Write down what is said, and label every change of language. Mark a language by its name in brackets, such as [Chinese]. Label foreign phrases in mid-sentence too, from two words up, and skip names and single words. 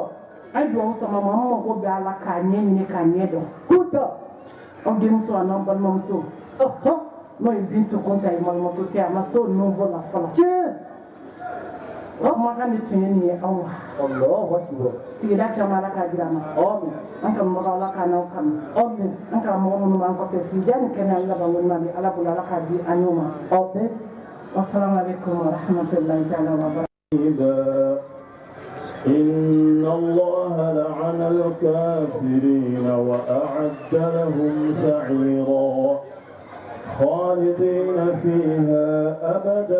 [Bambara] a ye dugawu sama ma an mago bɛ ala k'a ɲɛɲini k'a ɲɛ dɔn aw denmuso a n'aw balimamuso n'o ye Bintu Kunta ye Malimatu tɛ a ma se o niveau la fɔlɔ kumakan de tun ye nin ye anw ma sigida caman ala k'a jira an na an kanubagaw ala k'a n'aw kanu an karamɔgɔ minnu b'an kɔfɛ sigida ni kɛnɛ an laban ɲuman bɛ ala bolo ala k'a di an y'o ma [Arabic] والسلام عليكم ورحمة الله تعالى وبركاته. إن الله لعن الكافرين وأعد لهم سعيرا خالدين فيها أبدا